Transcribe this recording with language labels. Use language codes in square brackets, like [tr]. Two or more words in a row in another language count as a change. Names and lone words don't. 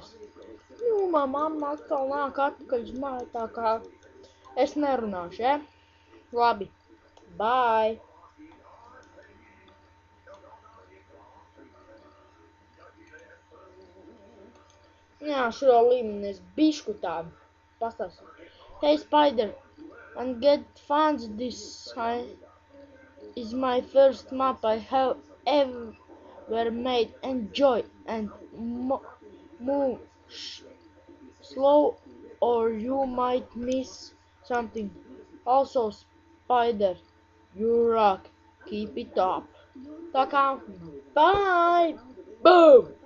[lv] Mamma atkal nāk atpakaļ uz māju, tā kā es nerunāšu, ja? Labi. Bye. Jā, šo līmeni es bišku tādu pastāstu. [en] Hey Spider, and get fans, this is my first map I have ever made. Enjoy and move slow or you might miss something. Also Spider, you rock, keep it up. [lv] Tā kā, [en] bye! Boom!